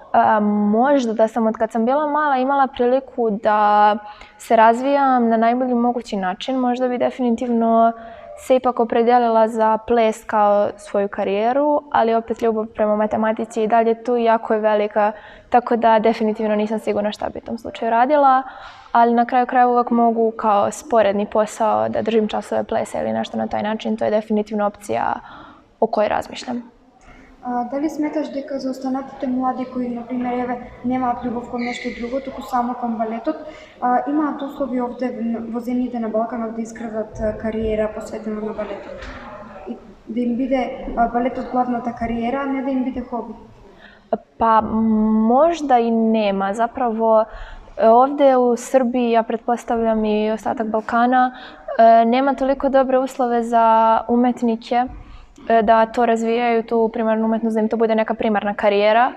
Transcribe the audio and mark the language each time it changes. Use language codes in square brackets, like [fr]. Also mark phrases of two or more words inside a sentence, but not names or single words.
[sr] Možda da sam od kad sam bila mala imala priliku da se razvijam na najbolji mogući način, možda bi definitivno se ipak opredijelila za ples kao svoju karijeru, ali opet ljubav prema matematici i dalje tu jako je velika, tako da definitivno nisam sigurna šta bi u tom slučaju radila, ali na kraju krajeva uvijek mogu kao sporedni posao da držim časove plesa ili nešto na taj način, to je definitivno opcija o kojoj razmišljam. [mk] Дали сметаш дека за останатите млади кои, например, немаат љубов кон нешто друго, туку само кон балетот, имаат услови овде во земјите на Балканот да изградат кариера посветена на балетот? И да им биде балетот главната кариера, а не да им биде хоби? [sr] Pa možda i nema. Zapravo ovdje u Srbiji, ja pretpostavljam i ostatak Balkana, nema toliko dobre uslove za umetnike da to razvijaju, tu primarnu umetnost, da im to bude neka primarna karijera.